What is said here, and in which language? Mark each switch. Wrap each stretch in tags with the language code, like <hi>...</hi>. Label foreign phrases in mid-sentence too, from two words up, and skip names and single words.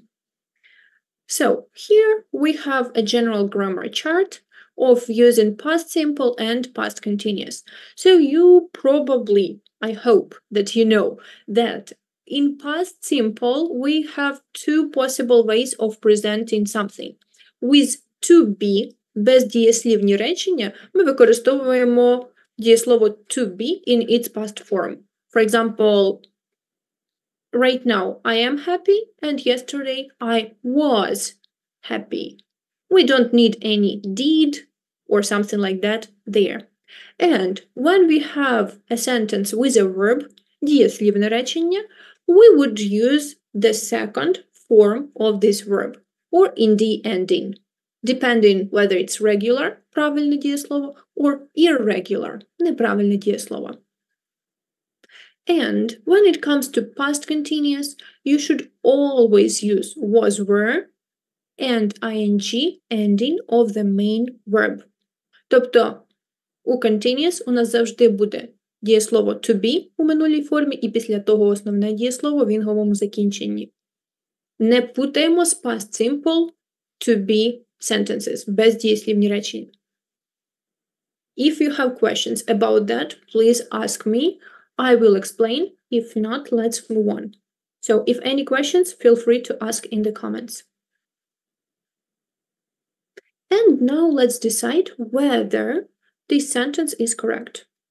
<en>So here we have a general grammar chart of using past simple and past continuous. So you probably, I hope that you know that in past simple we have two possible ways of presenting something. With to be,</en> <uk>бездієслівні речення, ми використовуємо дієслово</uk> <en>to be in its past form. For example, right now I am happy and yesterday I was happy. We don't need any did or something like that there. And when we have a sentence with a verb,</en> <uk>дієслівне речення,</uk> <en>we would use the second form of this verb or in the ending, depending whether it's regular,</en> <uk>правильне дієслово,</uk> <en>or irregular,</en> <uk>неправильне дієслово.</uk> <en>And when it comes to past continuous, you should always use was, were, and ing ending of the main verb.</en> <uk>Тобто, у continuous у нас завжди буде дієслово</uk> <en>to be</en> <uk>у минулій формі, і після того основне дієслово в інговому закінченні. Не путаємо з</uk> <en>past simple to be sentences,</en> <uk>бездієслівні речення.</uk> <en>If you have questions about that, please ask me. I will explain. If not, let's move on. So if any questions, feel free to ask in the comments. And now let's decide whether this sentence is correct.</en>